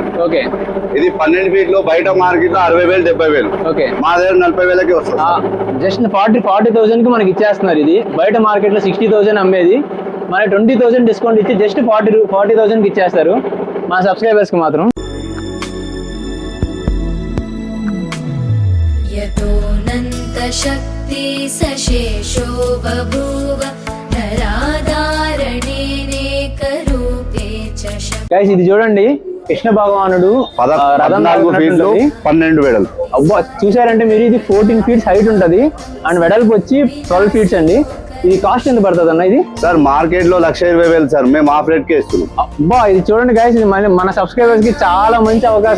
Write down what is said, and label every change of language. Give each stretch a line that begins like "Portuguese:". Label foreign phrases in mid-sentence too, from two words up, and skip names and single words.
Telugu: ఓకే, ఇది 12 ఫీట్లు. బయట మార్కెట్ లో 60,000, 70,000. ఓకే, మా దగ్గర 40,000కి వస్తుంది. జస్ట్ 40,000 కి మనకి ఇచ్చేస్తున్నారు. ఇది బయట మార్కెట్ లో 60,000 అమ్మేది. మన 20,000 డిస్కౌంట్ ఇచ్చి జస్ట్ 40,000 కి ఇచ్చేస్తారు మా సబ్స్క్రైబర్స్ కి మాత్రం.
Sanskrit: शक्ति सशेषो बभूव धराधारणेनेक रूपे च शक्ति.
Telugu: గైస్ ఇది చూడండి, కృష్ణ భగవానుడు 14 ఫీట్లు 12 వెడల్పు. అబ్బా, చూసారంటే మీరు ఇది 14
English: feets height
Telugu: ఉంటది అండ్ వెడల్పు వచ్చి 12 ఫీట్స్ అండి. ఇది కాస్ట్ ఎంత పడుతుంది అన్న? ఇది సార్ మార్కెట్ లో 1,20,000 సార్. మేము
English: half rate
Telugu: కి ఇస్తున్నాం. అబ్బా, ఇది చూడండి గైస్, ఇది మన సబ్స్క్రైబర్స్ కి చాలా మంచి అవకాశం.